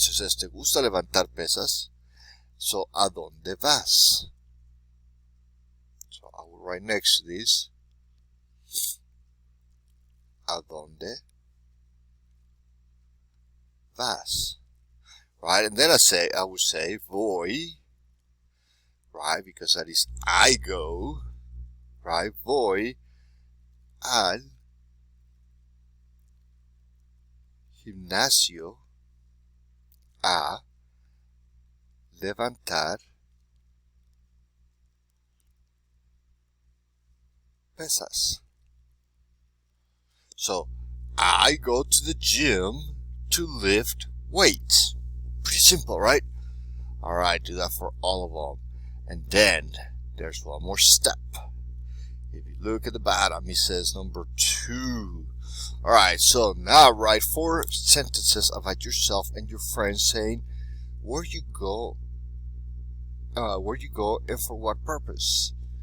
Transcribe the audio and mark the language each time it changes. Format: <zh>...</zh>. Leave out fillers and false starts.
<en>So it says,</en> <es>¿te gusta levantar pesas?</es> <en>So,</en> <es>¿a dónde vas?</es> <en>So, I will write next to this, ¿a dónde vas? Right? And then I would say, voy, right? Because that is I go, right?</en> <es>Voy al gimnasio a levantar pesas.</es> <en>So, I go to the gym to lift weights. Pretty simple, right? Alright, do that for all of them. And then, there's one more step. If you look at the bottom, it says number 2. Alright, so now write 4 sentences about yourself and your friends saying where you go and for what purpose.</en>